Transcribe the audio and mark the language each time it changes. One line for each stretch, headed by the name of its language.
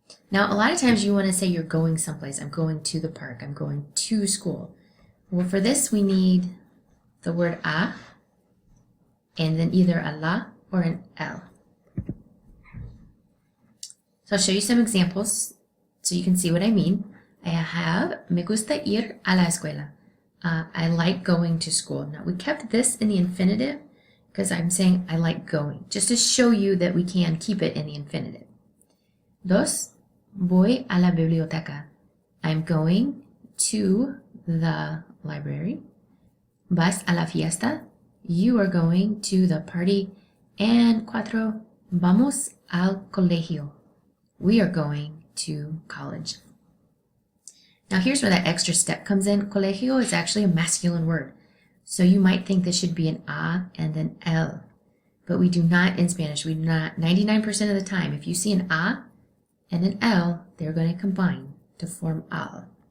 English: Now, a lot of times you want to say you're going someplace. I'm going to the park. I'm going to school. Well, for this, we need the word a, and then either a la or an el. So I'll show you some examples so you can see what I mean. I have,
Spanish: me gusta ir a la escuela.
English: I like going to school. Now we kept this in the infinitive because I'm saying I like going, just to show you that we can keep it in the infinitive.
Spanish: Dos, voy a la biblioteca.
English: I'm going to the library.
Spanish: Vas a la fiesta.
English: You are going to the party.
Spanish: And cuatro, vamos al colegio.
English: We are going to college. Now here's where that extra step comes in. Colegio is actually a masculine word. So you might think this should be an A and an L. But we do not in Spanish. We do not, 99% of the time, if you see an A and an L, they're going to combine to form al.